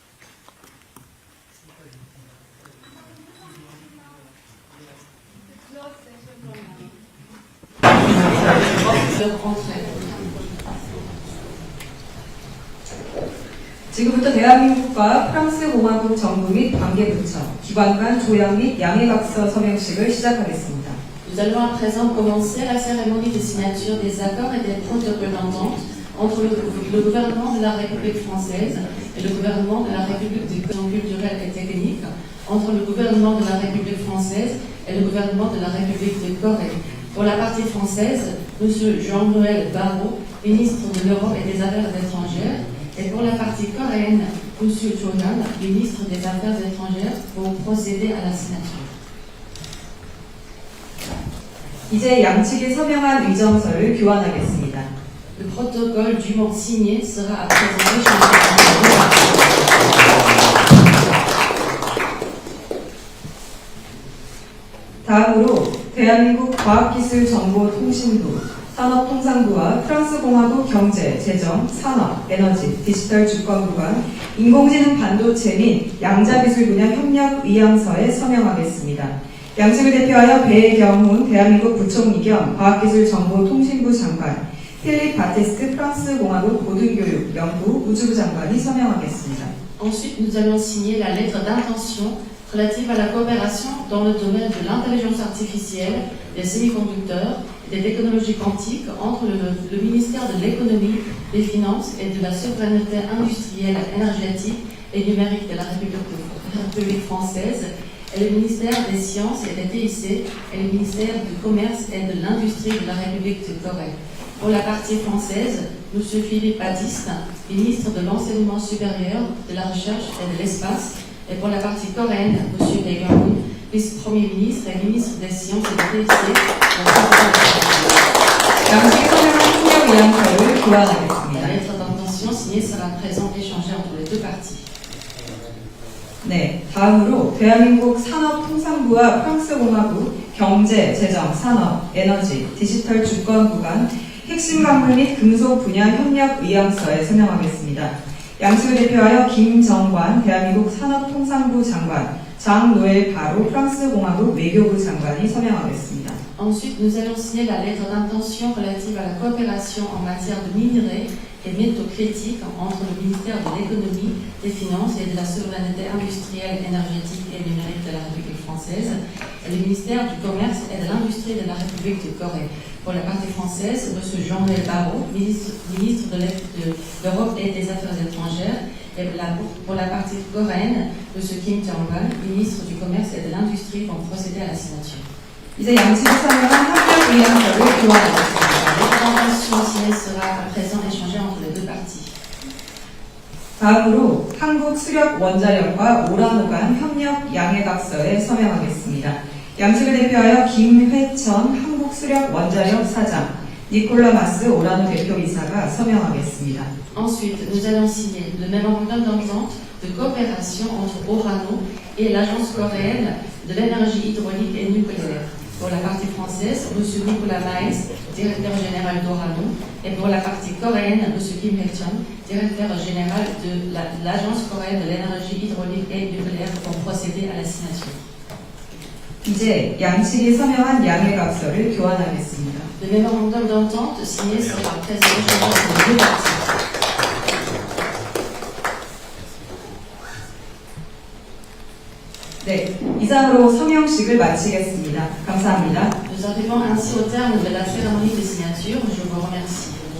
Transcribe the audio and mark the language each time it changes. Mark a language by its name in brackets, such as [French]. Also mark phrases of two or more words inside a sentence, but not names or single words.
[Korean] 지금부터 대한민국과 프랑스 공화국 정부 및 관계부처, 기관 간 조약 및 양해각서 서명식을 시작하겠습니다. [French] Nous allons à présent commencer la cérémonie de signature des accords et des protocoles d'entente entre le gouvernement de la République française et le gouvernement de la République des questions culturelles et techniques, entre le gouvernement de la République française et le gouvernement de la République de Corée. Pour la partie française, M. Jean-Noël Barrot, ministre de l'Europe et des Affaires étrangères, et pour la partie coréenne, M. Cho Nam, ministre des Affaires étrangères, vont procéder à la signature. [Korean] 이제 양측이 서명한 의정서를 교환하겠습니다. [French] Le protocole dûment signé sera à présent échangé. [Korean] 다음으로 대한민국 과학기술정보통신부, 산업통상부와 프랑스공화국 경제, 재정, 산업, 에너지, 디지털 주권부 간 인공지능 반도체 및 양자기술 분야 협력 의향서에 서명하겠습니다. 양측을 대표하여 배경훈 대한민국 부총리 겸 과학기술정보통신부 장관, 필립 바테스트 프랑스공화국 고등교육, 연구, 우주부 장관이 서명하겠습니다. [French] Ensuite, nous allons signer la lettre d'intention relative à la coopération dans le domaine de l'intelligence artificielle, des semi-conducteurs et des technologies quantiques entre le ministère de l'économie, des finances et de la souveraineté industrielle, énergétique et numérique de la République française et le ministère des Sciences et des TIC et le ministère du Commerce et de l'Industrie de la République de Corée. Pour la partie française, M. Philippe Badiste, ministre de l'Enseignement supérieur, de la Recherche et de l'Espace, et pour la partie coréenne, M. Lee Kyung-hoon, vice-premier ministre et ministre des Sciences et des Métiers. [Korean] 양측이 서명한 협력 의향서를 [French] La [Korean] 교환하겠습니다. [French] lettre d'intention signée sera à présent échangée entre les deux parties. [Korean] 네, 다음으로 대한민국 산업통상부와 프랑스공화국 경제, 재정, 산업, 에너지, 디지털 주권부 간 핵심 광물 및 금속 분야 협력 의향서에 서명하겠습니다. 양측을 대표하여 김정관 대한민국 산업통상부 장관, 장노엘 바로 프랑스공화국 외교부 장관이 서명하겠습니다. [French] Ensuite, nous allons signer la lettre d'intention relative à la coopération en matière de minerais et métaux critiques entre le ministère de l'économie, des finances et de la souveraineté industrielle, énergétique et numérique de la République française et le ministère du commerce et de l'industrie de la République de Corée. Pour la partie française, M. Jean-Noël Barrot, ministre de l'Europe et des Affaires étrangères, et pour la partie coréenne, M. Kim Jong-un, ministre du commerce et de l'industrie, vont procéder à la signature. [Korean] 이제 양측이 서명한 협력 의향서를 교환하겠습니다. [French] La lettre d'intention signée sera à présent échangée entre les deux parties. [Korean] 다음으로 한국수력원자력과 오라노간 협력 양해각서에 서명하겠습니다. 양측을 대표하여 김회천 한국수력원자력 사장, 니콜라마스 오라노 대표이사가 서명하겠습니다. [French] Ensuite, nous allons signer le mémorandum d'entente de coopération entre Orano et l'Agence coréenne de l'énergie hydraulique et nucléaire. Pour la partie française, M. Nicolas Maes, directeur général d'Orano, et pour la partie coréenne, M. Kim Hae-chun, directeur général de l'Agence coréenne de l'énergie hydraulique et nucléaire, vont procéder à la signature. [Korean] 이제 양측이 서명한 양해각서를 교환하겠습니다. [French] Le mémorandum d'entente signé sera présent entre les deux parties. [Korean] 네, 이상으로 서명식을 마치겠습니다. 감사합니다. [French] Nous arrivons ainsi au terme de la cérémonie de signature. Je vous remercie.